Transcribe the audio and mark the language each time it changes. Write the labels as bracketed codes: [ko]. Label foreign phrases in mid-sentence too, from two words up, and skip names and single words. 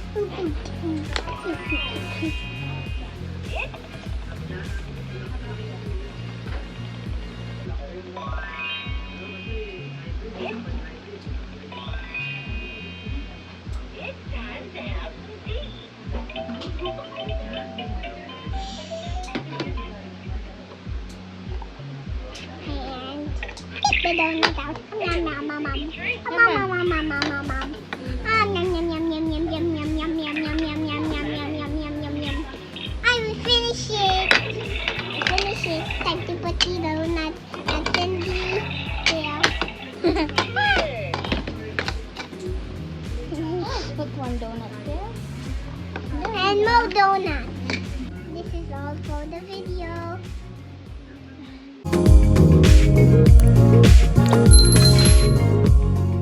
[en] It's time to have some tea. And pick the donut out. Nom, nom, nom, nom. Drink. Nom, nom, nom, nom, nom, nom, nom. Ah, yum, yum, yum, yum, yum, yum, yum, yum, yum, yum, yum, yum, yum, yum, yum, yum, yum, yum. I will finish it. Finish it. Time to put the donut. That's in the Good. Put one donut there. and more donuts. This is all for the video.